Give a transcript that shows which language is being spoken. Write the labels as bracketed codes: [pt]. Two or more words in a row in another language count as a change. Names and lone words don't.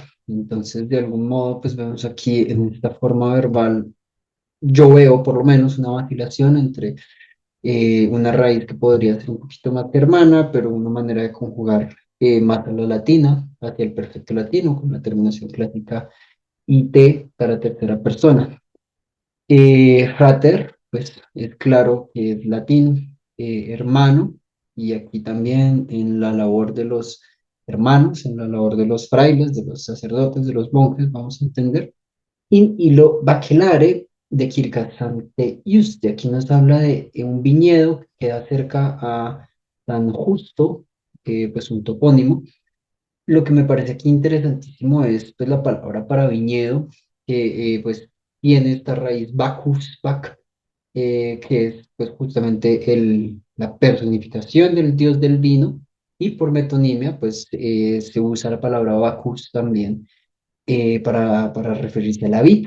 [es] Entonces, de algún modo, pues vemos aquí en esta forma verbal, yo veo por lo menos una vacilación entre una raíz que podría ser un poquito más germana, pero una manera de conjugar más a la latina, hacia el perfecto latino, con la terminación clásica IT para tercera persona. Frater, pues es claro que es latín, hermano, y aquí también en la labor de los hermanos, en la labor de los frailes, de los sacerdotes, de los monjes, vamos a entender. [la] In illo bacelare [es] de Kirkasante Juste, aquí nos habla de un viñedo que queda cerca a San Justo, pues un topónimo. Lo que me parece aquí interesantísimo es pues, la palabra para viñedo, que pues tiene esta raíz bacchus, que es pues justamente la personificación del dios del vino, y por metonimia pues se usa la palabra bacchus también para referirse a la vid.